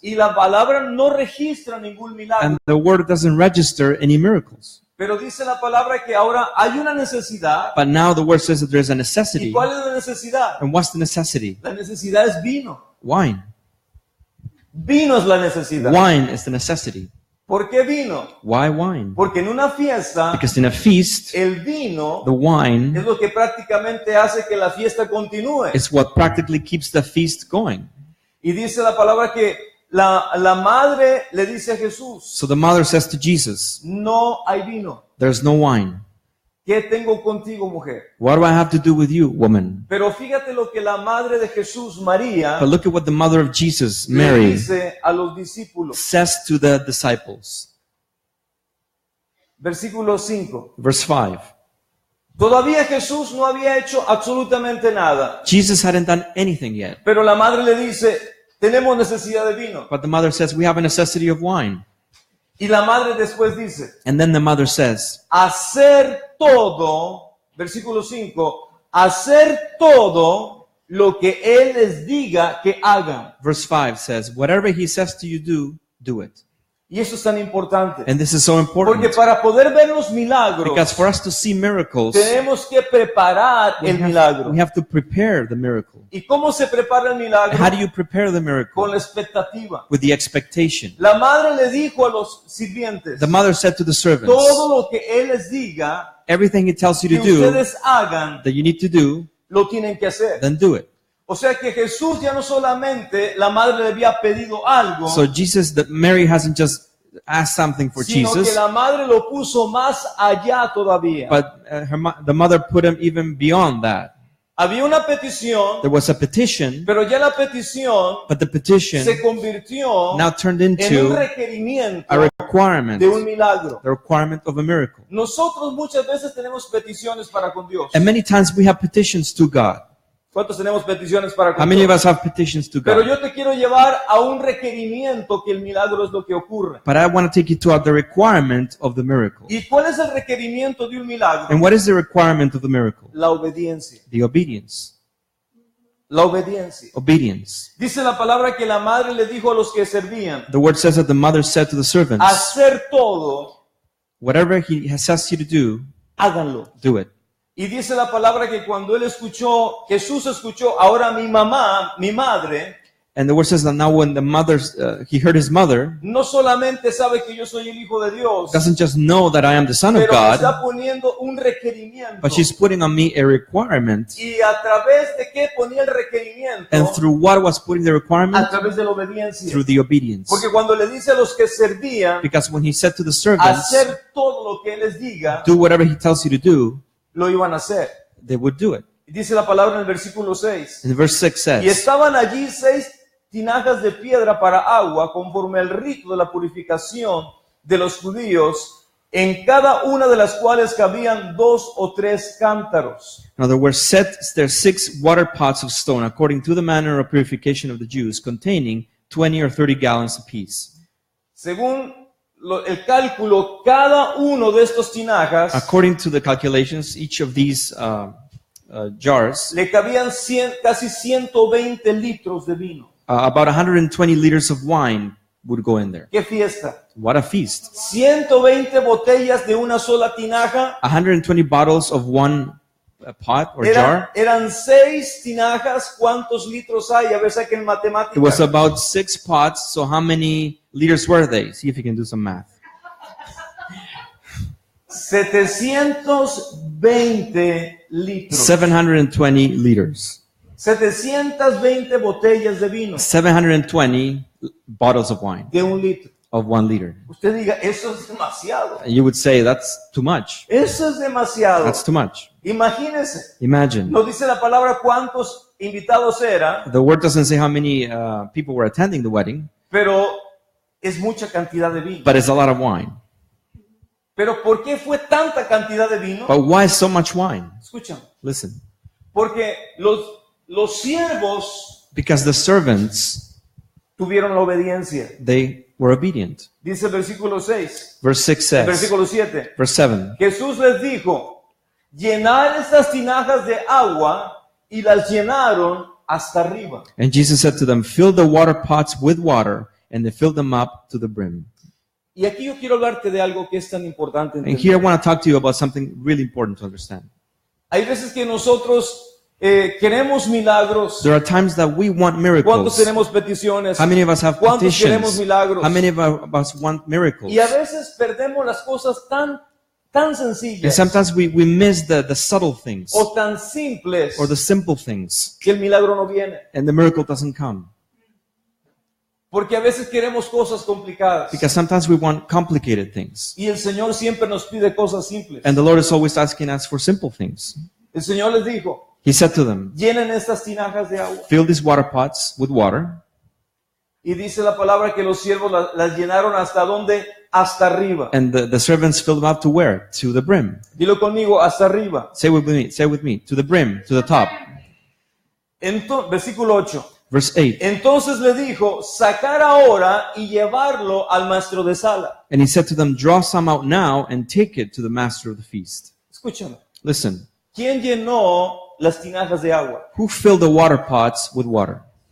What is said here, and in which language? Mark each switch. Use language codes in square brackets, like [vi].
[es] y la palabra no registra ningún milagro. [en] and the word doesn't register any miracles. [es] Pero dice la palabra que ahora hay una necesidad. [en] But now the word says that there's a [es] ¿Y [en] necessity. [es] cuál es la necesidad? [en] And what's the necessity? [es] La necesidad es vino. [en] Wine. [es] Vino es la necesidad. [en] Wine is the necessity. [es] ¿Por qué vino? [en] Why wine? [es] Porque en una fiesta [en] Because in a feast, [es] el vino [en] the wine [es] es lo que prácticamente hace que la fiesta continúe. [en] is what practically keeps the feast going. [es] Y dice la palabra que la madre le dice a Jesús, [en] So the mother says to Jesus, [es] no hay vino. [en] there's no wine. [es] ¿Qué tengo contigo, mujer? [en] What do I have to do with you, woman? [es] Pero fíjate lo que la madre de Jesús, María, [en] But look at what the mother of Jesus, [es] le [en] Mary, [es] dice a los discípulos. [en] says to the disciples. [es] Versículo 5. [en] Verse 5. [es] Todavía Jesús no había hecho absolutamente nada. [en] Jesus hadn't done anything yet. [es] Pero la madre le dice, tenemos necesidad de vino. [en] But the mother says, we have a necessity of wine. [es] Y la madre después dice, [en] And then the mother says, [es] hacer todo, versículo 5, hacer todo lo que Él les diga que hagan. [en] verse 5 says, whatever he says to you do it. [es] Y eso es tan importante. [en] And this is so [es] Porque [en] important. [es] para poder ver los milagros, [en] Because for us to see miracles, [es] tenemos que preparar el milagro. [en] we have to prepare the miracle. [es] ¿Y cómo se prepara el milagro? [en] How do you prepare the [es] Con [en] miracle? [es] la expectativa. [en] With the expectation. [es] La madre le dijo a los sirvientes, [en] The mother said to the servants, [es] todo lo que Él les diga [en] everything he tells you [es] que [en] to do, [es] ustedes hagan, [en] that you need to do, [es] lo tienen que hacer. [en] then do it. [es] O sea que Jesús ya no solamente la madre le había pedido algo, [en] So Jesus, that Mary hasn't just asked something for [es] sino que [en] Jesus, [es] la madre lo puso más allá todavía. [en] but the mother put him even beyond that. [es] Había una petición, [en] There was a petition, [es] pero ya la petición [en] but the petition [es] se convirtió [en] now turned [es] en un [en] into [es] requerimiento [en] a requirement, [es] de un milagro. [en] the requirement of a miracle. [es] Nosotros muchas veces tenemos peticiones para con Dios. [en] And many times we have petitions to God. [es] ¿Cuántos tenemos peticiones para [en] How [es] con [en] many of [es] Dios? [en] us have petitions to [es] Pero [en] God? [es] yo te quiero llevar a un requerimiento que el milagro es lo que ocurre. [en] But I want to take you to the requirement of the miracle. [es] ¿Y cuál es el requerimiento de un milagro? [en] And what is the requirement of the miracle? [es] La obediencia. [en] The obedience. [es] La obediencia. [en] Obedience. [es] Dice la palabra que la madre le dijo a los que servían, [en] The word says that the mother said to the servants, [es] hacer todo, [en] whatever he says you to [es] háganlo. [en] do it. [es] Y dice la palabra que cuando él escuchó, Jesús escuchó, ahora mi mamá, mi madre, [en] And the word says that now when the he heard his mother, [es] no solamente sabe que yo soy el Hijo de Dios, [en] doesn't just know that I am the Son of [es] pero me [en] God, [es] está poniendo un requerimiento. [en] but she's putting on me a requirement. [es] ¿Y a través de qué ponía el requerimiento? [en] And through what was putting the [es] A [en] requirement? [es] través de la obediencia. [en] Through the obedience. [es] Porque cuando le dice a los que servían, [en] Because when he said to the servants, [es] hacer todo lo que él les diga, [en] do whatever he tells you to do, [es] lo iban a hacer. [en] they would do it. [es] Y dice la palabra en el versículo 6. [en] And verse 6 [es] Y [en] says, [es] estaban allí 6 tinajas de piedra para agua, conforme al rito de la purificación de los judíos, en cada una de las cuales cabían 2 o 3 cántaros. [en] now there were there 6 water pots of stone, according to the manner of purification of the Jews, containing 20 or 30 gallons apiece. [es] Según el cálculo, cada uno de estos tinajas [en] According to the calculations, each of these jars, [es] le cabían casi 120 litros de vino. [en] about 120 liters of wine would go in there. [es] ¡Qué fiesta! [en] What a feast. [es] 120 botellas de una sola tinaja. [en] 120 bottles of one pot or jar. [es] Eran 6 tinajas. ¿Cuántos litros hay? A ver, saquen [en] It was [es] matemáticas. [en] about 6 pots, so how many liters were they? See if you can do some math. [es] 720 litros. [en] 720 liters. [es] 720 botellas de vino. [en] 720 bottles of wine. [es] De un litro. [en] of 1 liter. [es] Usted diga, eso es demasiado. [en] And you would say, that's too much. [es] Eso es demasiado. [en] That's too much. [es] Imagínense. [en] Imagine. [es] No dice la palabra cuántos invitados eran, [en] The word doesn't say how many people were attending the wedding, [es] pero es mucha cantidad de vino. [en] but it's a lot of wine. [es] Pero ¿por qué fue tanta cantidad de vino? [en] But why so much wine? [es] Escuchen. [en] Listen. [es] Porque los siervos [en] Because the servants, [es] tuvieron la obediencia. [en] they were obedient. [es] Dice el versículo 6, [en] Verse 6 [es] el [en] says, [es] versículo 7. [en] verse 7, [es] Jesús les dijo, llenad estas tinajas de agua, y las llenaron hasta arriba. [en] and Jesus said to them, fill the water pots with water, and they filled them up to the brim. [es] Y aquí yo quiero hablarte de algo que es tan importante [en] And here I [es] entender. [en] want to talk to you about something really important to understand. [es] Hay veces que nosotros queremos milagros. [en] There are times that we want [es] ¿Cuántos [en] miracles. [es] tenemos peticiones? [en] How many of us have [es] ¿Cuántos queremos [en] petitions? [es] milagros? [en] How many of us want miracles? [es] Y a veces perdemos las cosas tan [en] And [es] sencillas [en] sometimes we miss the subtle things [es] o tan simples [en] or the simple things, [es] que el milagro no viene. [en] and the miracle doesn't come. [es] Porque a veces queremos cosas complicadas. [en] Because sometimes we want complicated things. [es] Y el Señor siempre nos pide cosas simples. [en] And the Lord is always asking us for simple things. [es] El Señor les dijo, [en] He said to them, [es] llenen estas tinajas de agua. [en] fill these water pots with water. [es] Y dice la palabra que los siervos las llenaron hasta donde, hasta arriba. [en] And the servants filled them up to where? To the brim. [es] Dilo conmigo, hasta arriba. [en] Say with me, to the brim, to the top. [es] Versículo 8. [en] Verse 8. [es] Entonces le dijo, sacar ahora y llevarlo al maestro de sala. [en] And he said to them, draw some out now and take it to the master of the feast. [es] Escúchame. [en] Listen, [es] ¿Quién llenó las tinajas de agua? [en] who filled the water pots with water?